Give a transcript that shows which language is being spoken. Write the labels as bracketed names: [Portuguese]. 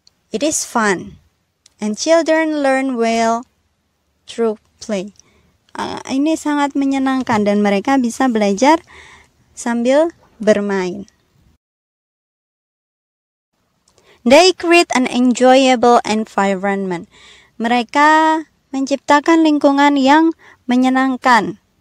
[English] It is fun, and children learn well through play. [Indonesian] Ini sangat menyenangkan dan mereka bisa belajar sambil bermain. [English] They create an enjoyable environment. [Indonesian] Mereka menciptakan lingkungan yang menyenangkan.